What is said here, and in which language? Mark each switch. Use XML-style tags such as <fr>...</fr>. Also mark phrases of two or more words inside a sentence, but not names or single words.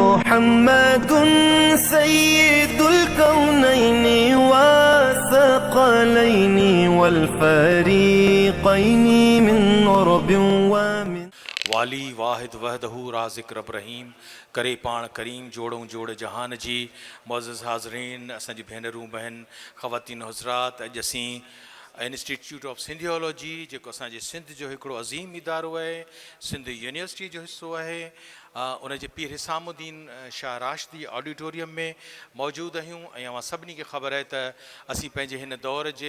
<ar>محمد سيد الكونين والثقلين والفريقين من رب ومن</ar> <sd>वाली वाहिद वहदहू राज़िक रब रहीम करे पाण करीम जोड़ों जोड़ जहान जी मुअज़्ज़ज़ हाज़रीन असांजी भेनरूं बहन ख़वातीन हज़रात अॼु असीं इंस्टीट्यूट ऑफ सिंधियोलॉजी जेको असांजे सिंध जो हिकिड़ो अज़ीम इदारो आहे सिंध यूनिवर्सिटी जो हिसो आहे उनजे पीर हिसामुद्दीन शाह राशिदी ऑडिटोरियम में मौजूदु आहियूं ऐं अवां सभिनी खे ख़बर आहे त असीं पंहिंजे हिन दौर जे</sd>